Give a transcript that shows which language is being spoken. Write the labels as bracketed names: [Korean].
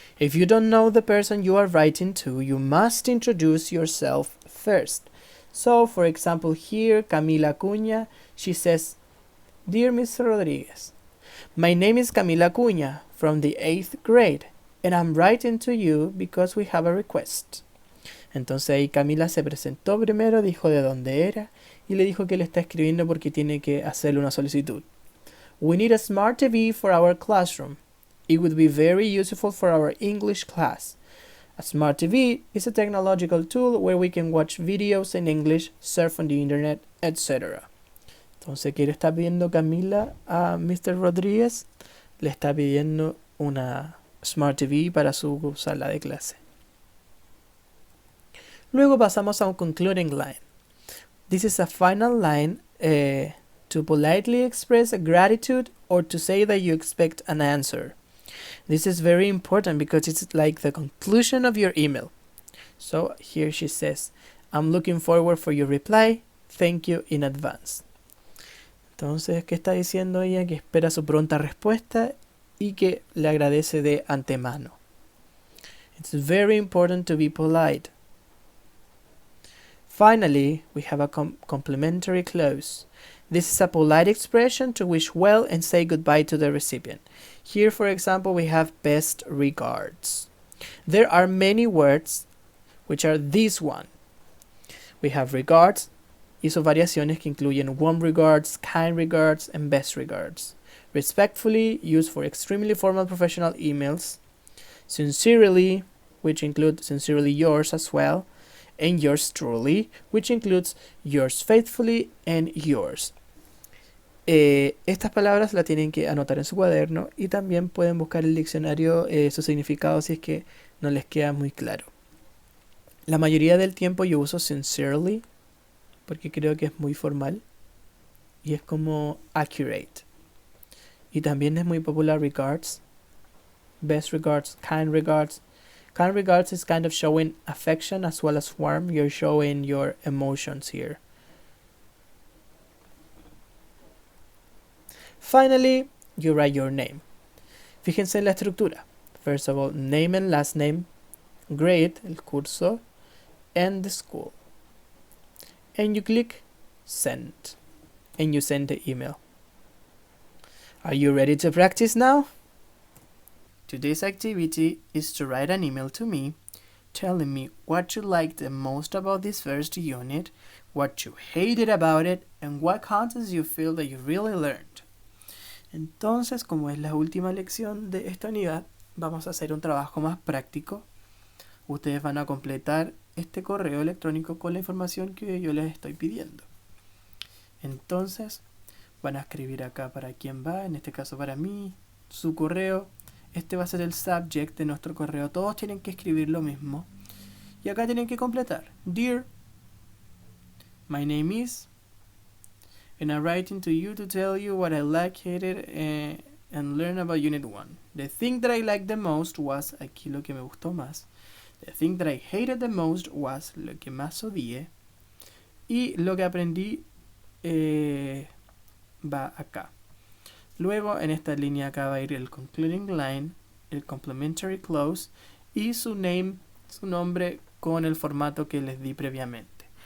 [English] If you don't know the person you are writing to, you must introduce yourself first. So, for example, here, Camila Acuña, she says, Dear Mr. Rodriguez, my name is Camila Acuña from the 8th grade, and I'm writing to you because we have a request. [Spanish] Entonces ahí Camila se presentó primero, dijo de dónde era y le dijo que le está escribiendo porque tiene que hacerle una solicitud. [English] We need a smart TV for our classroom. It would be very useful for our English class. A smart TV is a technological tool where we can watch videos in English, surf on the internet, etc. [Spanish] Entonces, ¿qué le está pidiendo Camila a Mr. Rodríguez? Le está pidiendo una smart TV para su sala de clase. Luego pasamos a un concluding line. [English] This is a final line to politely express a gratitude or to say that you expect an answer. This is very important because it's like the conclusion of your email. So here she says, I'm looking forward for your reply. Thank you in advance. [Spanish] Entonces, ¿qué está diciendo ella? Que espera su pronta respuesta y que le agradece de antemano. [English] It's very important to be polite. Finally, we have a complimentary close. This is a polite expression to wish well and say goodbye to the recipient. Here, for example, we have best regards. There are many words, which are this one. We have regards [Spanish] y sus variaciones que incluyen [English] warm regards, kind regards, and best regards. Respectfully, used for extremely formal professional emails. Sincerely, which include sincerely yours as well. And yours truly, which includes yours faithfully and yours. [Spanish] Estas palabras las tienen que anotar en su cuaderno y también pueden buscar en el diccionario su significado si es que no les queda muy claro. La mayoría del tiempo yo uso sincerely porque creo que es muy formal y es como accurate. Y también es muy popular regards, best regards, kind regards. Kind regards is kind of showing affection as well as warmth. You're showing your emotions here. Finally, you write your name. Fíjense en la estructura. [English] First of all, name and last name, grade, [Spanish] el curso, [English] and the school. And you click send. And you send the email. Are you ready to practice now? Today's activity is to write an email to me telling me what you liked the most about this first unit, what you hated about it, and what concepts you feel that you really learned. [Spanish] Entonces, como es la última lección de esta unidad, vamos a hacer un trabajo más práctico. Ustedes van a completar este correo electrónico con la información que yo les estoy pidiendo. Entonces, van a escribir acá para quién va, en este caso para mí, su correo. Este va a ser el subject de nuestro correo. Todos tienen que escribir lo mismo. Y acá tienen que completar. [English] Dear, my name is, and I'm writing to you to tell you what I like, hated, and learn about Unit 1. The thing that I liked the most was, [Spanish] aquí lo que me gustó más. [English] The thing that I hated the most was, [Spanish] lo que más odié. Y lo que aprendí va acá. Luego en esta línea acá va a ir el concluding line, el complementary clause y su nombre con el formato que les di previamente.